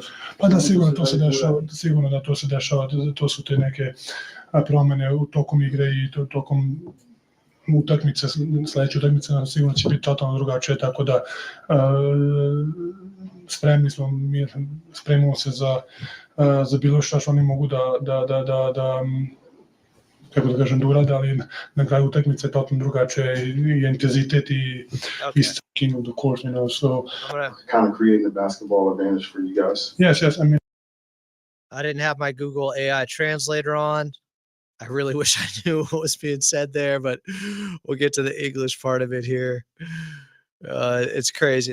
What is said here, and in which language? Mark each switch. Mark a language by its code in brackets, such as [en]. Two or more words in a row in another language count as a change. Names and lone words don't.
[sr] Pa da, sigurno to se dešava, sigurno da to se dešava, to su te neke promene u tokom igre i tokom utakmice, sledeće utakmice sigurno će biti totalno drugačije, tako da spremimo se za bilo što oni mogu da kako da kažem, da urade, ali na kraju utakmice je totalno drugačije i intenzitet i [en] king of the court, you know, so kind of creating a basketball advantage for you guys. Yes, I mean, I didn't have my Google AI translator on. I really wish I knew what was being said there, but we'll get to the English part of it here. It's crazy.